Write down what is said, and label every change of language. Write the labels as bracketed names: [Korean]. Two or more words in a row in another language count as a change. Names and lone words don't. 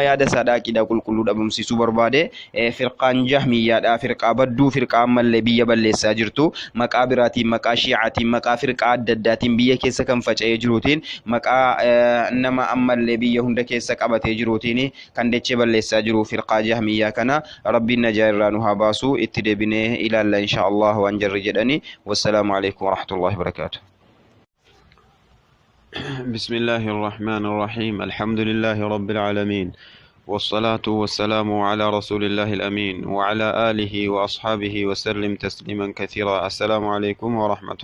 [Oromo] yaada saadha aqiidaa qulqulluu dhabamsiisuu barbaade firqaan jahmiyyaadha firqaa badduu firqaa ammallee biyya balleessaa jirtu maqaa biraatiin maqaa shi'aatiin maqaa firqaa adda addaatiin biyya keessa kan faca'ee jiruutiin maqaa nama ammallee biyya hunda keessa qabatee jiruutiin kan dechee balleessaa jiru firqaa jahmiyyaa kana rabbiin najaa irraa nu haa baasu itti deebinee ilaalla [Arabic] إن شاء الله [Oromo] waan jarri jedhani [Arabic] والسلام عليكم ورحمة الله وبركاته بسم الله الرحمن الرحيم الحمد لله رب العالمين والصلاة والسلام على رسول الله الأمين وعلى آله وأصحابه وسلم تسليما كثيرا السلام عليكم ورحمة